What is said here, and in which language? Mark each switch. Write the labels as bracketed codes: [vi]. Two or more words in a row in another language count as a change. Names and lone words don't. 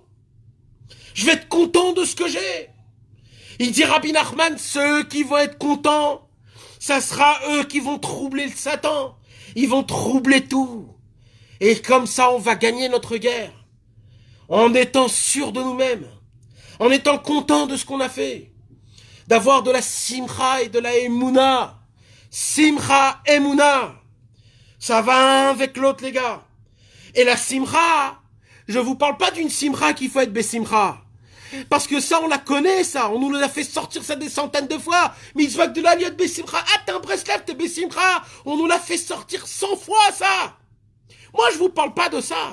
[fr] Je vais être content de ce que j'ai. Il dit Rabbi Nachman, ceux qui vont être contents, ça sera eux qui vont troubler le Satan. Ils vont troubler tout. Et comme ça, on va gagner notre guerre. En étant sûr de nous-mêmes. En étant content de ce qu'on a fait. D'avoir de la simcha et de la emuna. Simcha, emuna. Ça va un avec l'autre, les gars. Et la simcha, je vous parle pas d'une simcha qu'il faut être besimcha. Parce que ça, on la connaît, ça. On nous l'a fait sortir ça des centaines de fois. [he] מצוה גדולה להיות בשמחה. [fr] Ah, t'es un Breslev, t'es besimcha. On nous l'a fait sortir 100 fois, ça. Moi, je vous parle pas de ça.